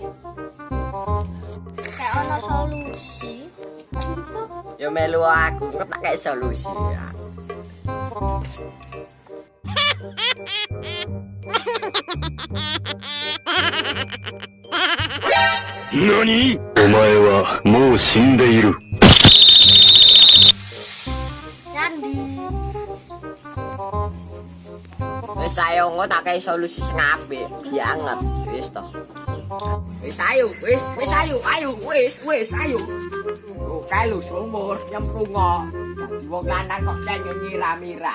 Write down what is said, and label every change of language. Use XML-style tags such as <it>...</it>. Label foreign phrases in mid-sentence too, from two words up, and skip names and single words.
<jv>Kayak ono solusi. Ya melu aku kok tak kayak solusi ya. NANI?</jv> <ja>お前はもう死んでいる。</ja> <jv>Randi. Wis ayo engko tak kayak solusi sing apik banget wis to. Wis ayo, ayo, ayo. Oh, kae lho sumur nyemplung. Dadi wong lanang kok cengeng nyiram-nyiram.</jv>